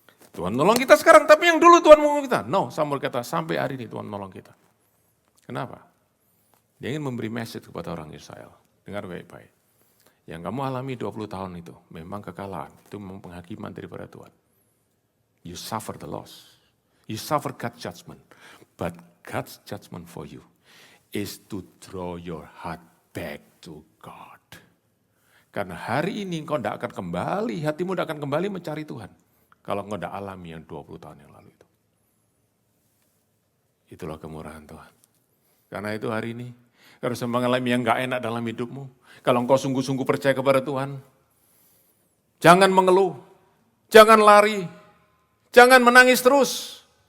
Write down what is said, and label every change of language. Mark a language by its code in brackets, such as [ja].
[id] Tuhan menolong kita sekarang, tapi yang dulu Tuhan menolong kita. No, Samuel kata, sampai hari ini Tuhan menolong kita. Kenapa? Dia ingin memberi message kepada orang Israel. Dengar baik-baik. Yang kamu alami 20 tahun itu, memang kekalahan. Itu memang penghakiman daripada Tuhan. [en] You suffer the loss. You suffer God's judgment. But God's judgment for you is to draw your heart back to God. [id] Karena hari ini engkau tidak akan kembali, hatimu tidak akan kembali mencari Tuhan. Kalau engkau tidak alami yang 20 tahun yang lalu itu. Itulah kemurahan Tuhan. Karena itu hari ini, kalau sedang mengalami yang gak enak dalam hidupmu, kalau engkau sungguh-sungguh percaya kepada Tuhan, jangan mengeluh, jangan lari, jangan menangis terus.